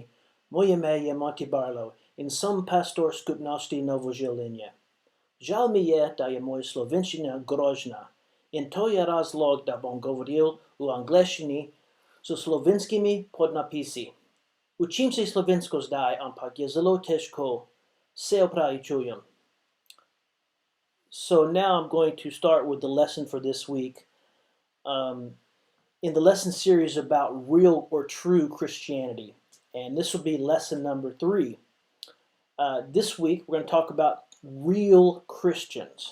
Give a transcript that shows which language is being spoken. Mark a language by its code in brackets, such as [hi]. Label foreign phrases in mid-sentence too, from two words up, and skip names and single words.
[sl] Moje ime je Monty Barlow in som pastor skupnosti Novoželenje. Žal mi je, da je moja slovenščina grožna in to je razlog, da bom govoril v angleščini s slovenskimi podnapisi. Učim se slovensko zdaj, ampak je zelo težko. Se opravičujem. [en] So now I'm going to start with the lesson for this week. In the lesson series about real or true Christianity. And this will be lesson number 3. This week, we're going to talk about real Christians.